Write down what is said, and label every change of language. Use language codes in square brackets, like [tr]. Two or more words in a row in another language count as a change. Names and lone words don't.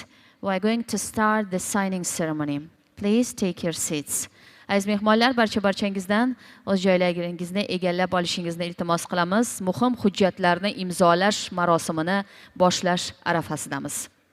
[en] We are going to start the signing ceremony. Please take your seats. [uz] Aziz mehmonlar, barchangizdan o'z joylaringizni egallab olishingizni iltimos qilamiz. Muhim hujjatlarni imzolash marosimini boshlash arafasidamiz.